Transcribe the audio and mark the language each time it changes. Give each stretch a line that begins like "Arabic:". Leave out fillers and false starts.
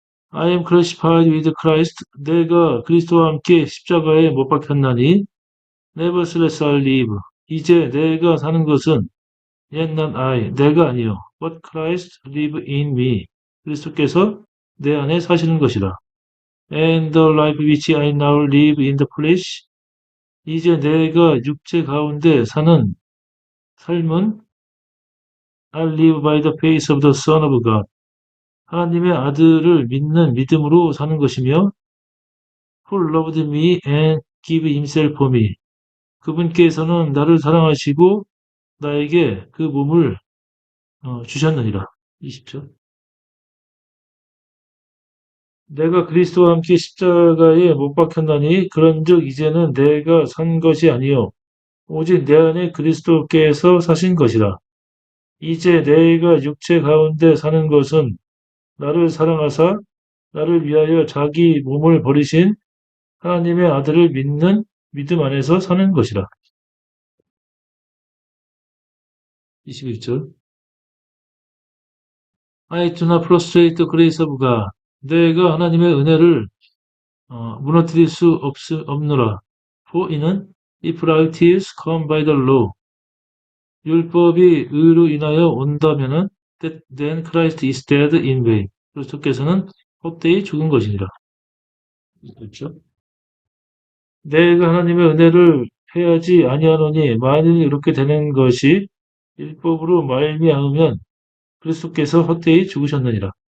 English: I am crucified with Christ.
Korean: 내가 그리스도와 함께 십자가에 못 박혔나니
English: nevertheless I live.
Korean: 이제 내가 사는 것은
English: yet not I,
Korean: 내가 아니요
English: but Christ live in me.
Korean: 그리스도께서 내 안에 사시는 것이라.
English: And the life which I now live in the flesh.
Korean: 이제 내가 육체 가운데 사는 삶은
English: I live by the faith of the Son of God.
Korean: 하나님의 아들을 믿는 믿음으로 사는 것이며
English: who loved me and gave himself for me.
Korean: 그분께서는 나를 사랑하시고 나에게 그 몸을 주셨느니라. 20절. 내가 그리스도와 함께 십자가에 못 박혔나니 그런즉 이제는 내가 산 것이 아니요 오직 내 안에 그리스도께서 사신 것이라. 이제 내가 육체 가운데 사는 것은 나를 사랑하사 나를 위하여 자기 몸을 버리신 하나님의 아들을 믿는 믿음 안에서 사는 것이라. 21절.
English: I do not frustrate the grace of God.
Korean: 내가 하나님의 은혜를 무너뜨릴 수 없노라.
English: For
Korean: 이는
English: if righteous come by the law.
Korean: 율법이 의로 인하여 온다면은
English: then Christ is dead in vain.
Korean: 그리스도께서는 헛되이 죽은 것이니라. 그렇죠? 내가 하나님의 은혜를 패하지 아니하노니 만일 이렇게 되는 것이 율법으로 말미암으면 그리스도께서 헛되이 죽으셨느니라.